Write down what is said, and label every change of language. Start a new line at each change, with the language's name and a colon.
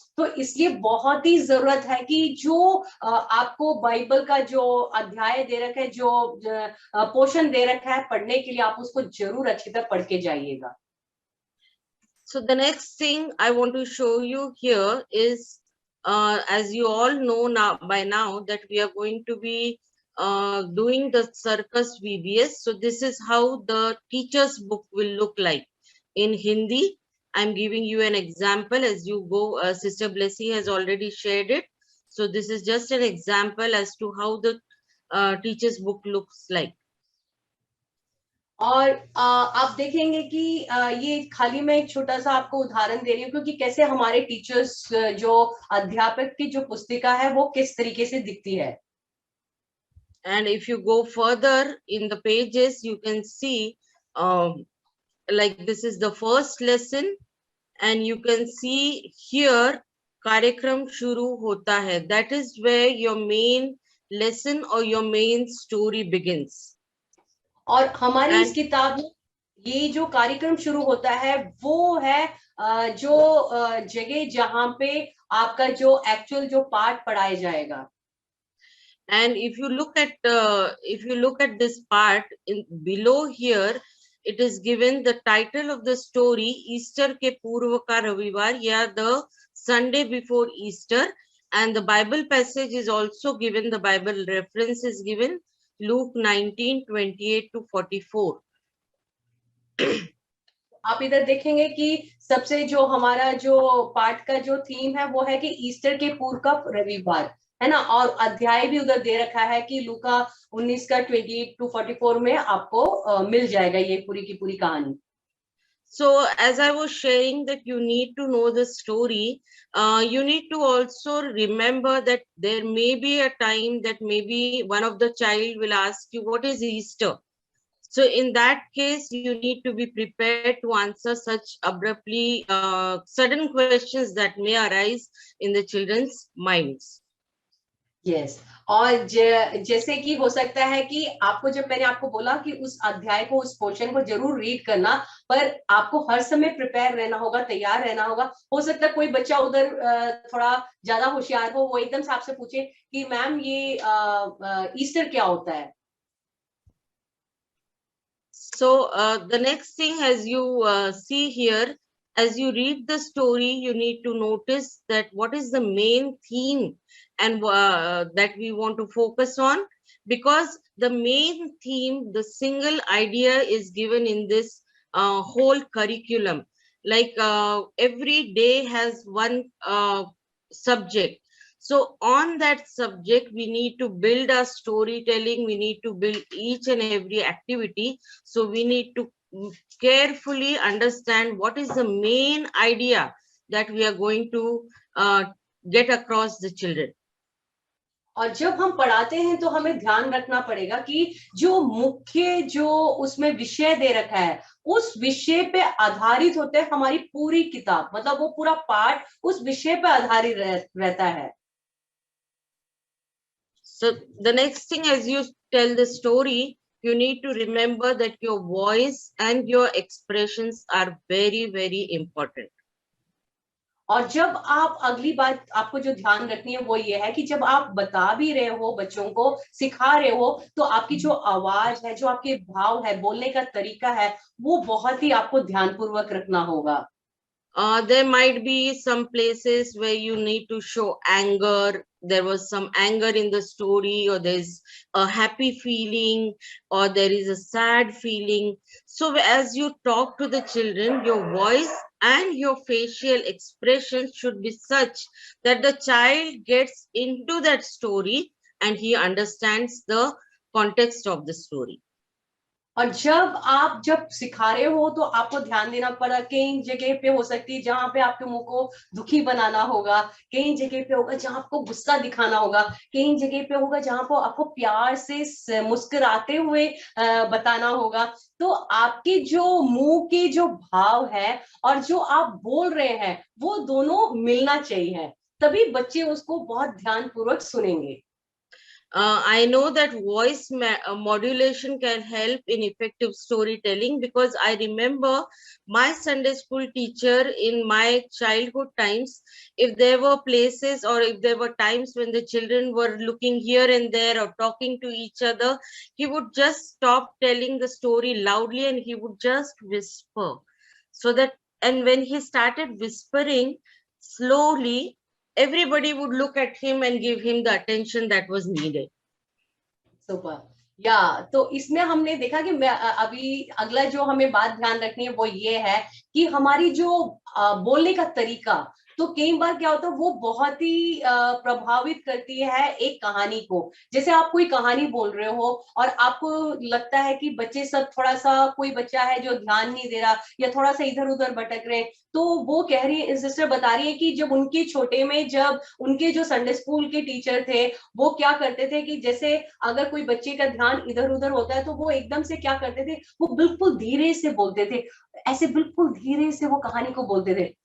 Hindi: तो इसलिए बहुत ही जरूरत है कि जो आपको बाइबल का जो अध्याय दे रखा है, जो पोर्शन दे रखा है पढ़ने के लिए, आप उसको जरूर अच्छी तरह पढ़ के जाइएगा।
English: So the next thing I want to show you here is, as you all know now by now, that we are going to be doing the Circus VBS. So this is how the teacher's book will look like in Hindi. I'm giving you an example as you go. Sister Blessy has already shared it. So this is just an example as to how the teacher's book looks like.
Hindi: और आप देखेंगे कि ये खाली मैं एक छोटा सा आपको उदाहरण दे रही हूँ, क्योंकि कैसे हमारे टीचर्स, जो अध्यापक की जो पुस्तिका है वो किस तरीके से दिखती है।
English: And if you go further in the pages, you can see like this is the first lesson, and you can see here
Hindi: कार्यक्रम शुरू होता है.
English: That is where your main lesson or your main story begins.
Hindi: और हमारी इस किताब में ये जो कार्यक्रम शुरू होता है वो है जो जगह जहां पे आपका जो एक्चुअल जो पाठ पढ़ाया जाएगा।
English: And if you look at this part in below here, it is given the title of the story,
Hindi: Easter ke Purv ka Ravivar,
English: yeah, the Sunday before Easter, and the Bible passage is also given. The Bible reference is given, Luke 19:28 to 44.
Hindi: आप इधर देखेंगे कि सबसे जो हमारा जो पाठ का जो थीम है वो है कि ईस्टर के पूर्व का रविवार, है ना। और अध्याय भी उधर दे रखा है कि लूका 19 का 28 to 44 में आपको मिल जाएगा ये पूरी की पूरी कहानी।
English: So as I was sharing that you need to know the story, you need to also remember that there may be a time that maybe one of the child will ask you, what is Easter? So in that case, you need to be prepared to answer such abruptly sudden questions that may arise in the children's minds. Yes.
Hindi: और जैसे कि हो सकता है कि आपको, जब मैंने आपको बोला कि उस अध्याय को, उस पोर्शन को जरूर रीड करना, पर आपको हर समय प्रिपेयर रहना होगा, तैयार रहना होगा। हो सकता है कोई बच्चा उधर थोड़ा ज्यादा होशियार हो, वो एकदम से आपसे पूछे कि मैम ये ईस्टर क्या होता है।
English: So the next thing, as you see here, as you read the story, you need to notice that what is the main theme and that we want to focus on, because the main theme, the single idea is given in this whole curriculum. Like every day has one subject. So on that subject, we need to build our storytelling. We need to build each and every activity. So we need to carefully understand what is the main idea that we are going to get across the children.
Hindi: और जब हम पढ़ाते हैं तो हमें ध्यान रखना पड़ेगा कि जो मुख्य जो उसमें विषय दे रखा है, उस विषय पे आधारित होते हैं हमारी पूरी किताब, मतलब वो पूरा पाठ उस विषय पे आधारित रहता है।
English: So the next thing, as you tell the story, you need to remember that your voice and your expressions are very, very important.
Hindi: और जब आप, अगली बात आपको जो ध्यान रखनी है वो ये है कि जब आप बता भी रहे हो, बच्चों को सिखा रहे हो, तो आपकी जो आवाज है, जो आपके भाव है, बोलने का तरीका है, वो बहुत ही आपको ध्यानपूर्वक रखना होगा।
English: There might be some places where you need to show anger. There was some anger in the story, or there's a happy feeling, or there is a sad feeling. So as you talk to the children, your voice and your facial expression should be such that the child gets into that story and he understands the context of the story.
Hindi: और जब सिखा रहे हो तो आपको ध्यान देना पड़ा, कई जगह पे हो सकती है जहां पे आपके मुंह को दुखी बनाना होगा, कई जगह पे होगा जहां आपको गुस्सा दिखाना होगा, कई जगह पे होगा जहां पर आपको प्यार से मुस्कुराते हुए बताना होगा। तो आपके जो मुंह के जो भाव है और जो आप बोल रहे हैं वो दोनों मिलना चाहिए, तभी बच्चे उसको बहुत ध्यानपूर्वक सुनेंगे।
English: I know that voice modulation can help in effective storytelling, because I remember my Sunday school teacher in my childhood times. If there were places or if there were times when the children were looking here and there or talking to each other, he would just stop telling the story loudly and he would just whisper. So that, and when he started whispering slowly, everybody would look at him and give him the attention that was needed. Super.
Hindi: या तो इसमें हमने देखा कि मैं अभी अगला जो हमें बात ध्यान रखनी है वो ये है कि हमारी जो बोलने का तरीका, तो कई बार क्या होता है वो बहुत ही प्रभावित करती है एक कहानी को। जैसे आप कोई कहानी बोल रहे हो और आपको लगता है कि बच्चे सब थोड़ा सा, कोई बच्चा है जो ध्यान नहीं दे रहा या थोड़ा सा इधर उधर भटक रहे हैं, तो वो कह रही है, सिस्टर बता रही है कि जब उनके छोटे में, जब उनके जो संडे स्कूल के टीचर थे वो क्या करते थे कि जैसे अगर कोई बच्चे का ध्यान इधर उधर होता है तो वो एकदम से क्या करते थे, वो बिल्कुल धीरे से बोलते थे, ऐसे बिल्कुल धीरे से वो कहानी को बोलते थे।